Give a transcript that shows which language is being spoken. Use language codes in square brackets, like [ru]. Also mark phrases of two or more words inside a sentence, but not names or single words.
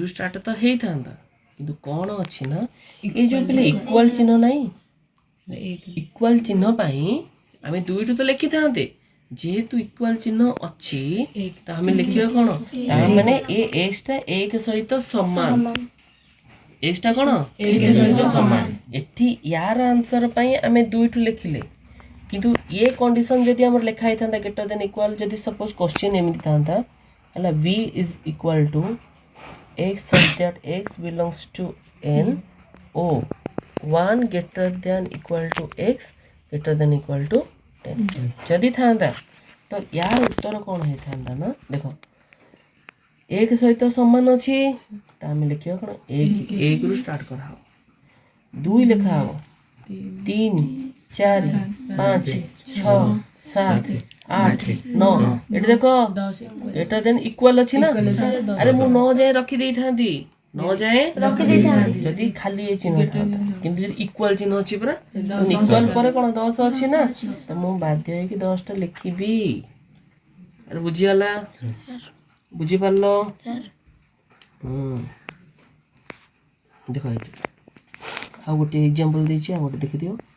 [or] ଷ୍ଟାର୍ଟ ତ ହେଇଥାନ୍ତା କିନ୍ତୁ କ'ଣ ଅଛି ନା ଏ ଯୋଉ ପିଲା ଇକ୍ୱାଲ୍ ଚିହ୍ନ ନାହିଁ ଇକ୍ୱାଲ୍ ଚିହ୍ନ ପାଇଁ ଆମେ 2ରୁ ତ ଲେଖିଥାନ୍ତେ ଯେହେତୁ ଇକ୍ୱାଲ୍ ଚିହ୍ନ ଅଛି ତ ଆମେ ଲେଖିବା କ'ଣ ତା ମାନେ ଏ ଏକ୍ସଟା 1 ସହିତ ସମାନ ଏକ୍ସଟା କ'ଣ 1 ସହିତ ସମାନ ଏଠି ୟାର ଆନ୍ସର ପାଇଁ ଆମେ 2ଠୁ ଲେଖିଲେ କିନ୍ତୁ ଏ କଣ୍ଡିସନ୍ ଯଦି ଆମର ଲେଖା ହେଇଥାନ୍ତା [en] greater than equal [or] ଯଦି [en] suppose question [or] ଏମିତି ଥାନ୍ତା ହେଲା [en] v is equal to x such that x belongs to n o 1 greater than equal to x greater than equal to 10 [or] ଯଦି ଥାନ୍ତା ତ ୟାର ଉତ୍ତର କ'ଣ ହେଇଥାନ୍ତା ନା ଦେଖ 1 ସହିତ ସମାନ ଅଛି ତ ଆମେ ଲେଖିବା କ'ଣ 1ରୁ ଷ୍ଟାର୍ଟ କରାହବ 2 ଲେଖା ହବ 3 4 5 6 7 8 9 ଏଠି ଦେଖ ଏଟା [en] than equal [or] ଅଛି ନା ଆରେ ମୁଁ 9 ଯାଏ ରଖିଦେଇଥାନ୍ତି 9 ଯାଏ ଯଦି ଖାଲି ଏ ଚିହ୍ନ ଥାନ୍ତା କିନ୍ତୁ ଯଦି ଇକ୍ୱାଲ୍ ଚିହ୍ନ ଅଛି ପରା ଇକ୍ୱାଲ୍ ପରେ କ'ଣ 10 ଅଛି ନା ତ ମୁଁ ବାଧ୍ୟ ହେଇକି 10ଟା ଲେଖିବି ଆରେ ବୁଝିଗଲା ବୁଝିପାରିଲ ଦେଖ ଏଠି ଆଉ ଗୋଟେ ଏକ୍ଜାମ୍ପଲ୍ ଦେଇଛି ଆଉ ଗୋଟେ ଦେଖିଦିଅ